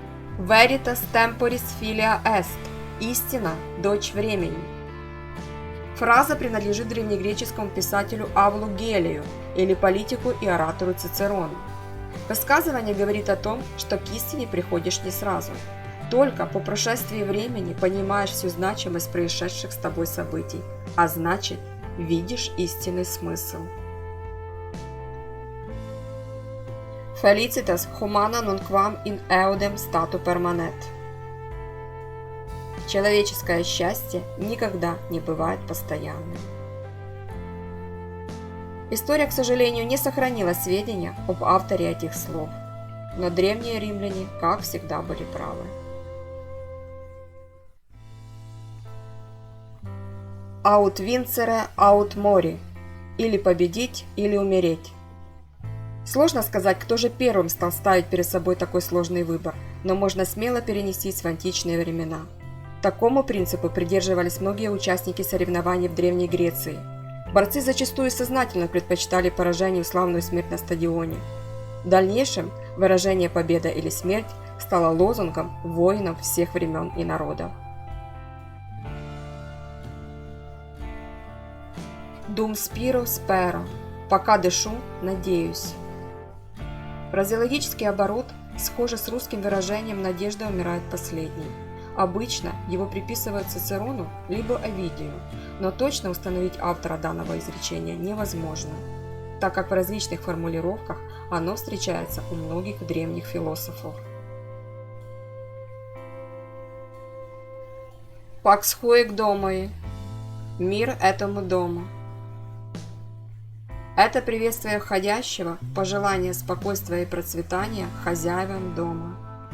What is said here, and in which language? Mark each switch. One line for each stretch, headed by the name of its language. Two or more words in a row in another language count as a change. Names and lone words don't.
Latin: «Veritas temporis filia est» –
Russian: «Истина, дочь времени». Фраза принадлежит древнегреческому писателю Авлу Гелию или политику и оратору Цицерону. Высказывание говорит о том, что к истине приходишь не сразу. Только по прошествии времени понимаешь всю значимость происшедших с тобой событий, а значит, видишь истинный смысл.
Latin: Felicitas humana nunquam in eodem statu permanet.
Russian: Человеческое счастье никогда не бывает постоянным. История, к сожалению, не сохранила сведения об авторе этих слов, но древние римляне, как всегда, были правы.
Latin: Aut vincere, aut mori.
Russian: Или победить, или умереть. Сложно сказать, кто же первым стал ставить перед собой такой сложный выбор, но можно смело перенестись в античные времена. Такому принципу придерживались многие участники соревнований в Древней Греции. Борцы зачастую сознательно предпочитали поражению славную смерть на стадионе. В дальнейшем выражение «победа или смерть» стало лозунгом воинов всех времен и народов.
Latin: Dum spiro spero.
Russian: Пока дышу, надеюсь. Фразеологический оборот схож с русским выражением «надежда умирает последней». Обычно его приписывают Цицерону либо Овидию, но точно установить автора данного изречения невозможно, так как в различных формулировках оно встречается у многих древних философов.
Latin: Pax huic domoi.
Russian: Мир этому дому. Это приветствие входящего, пожелание спокойствия и процветания хозяевам дома.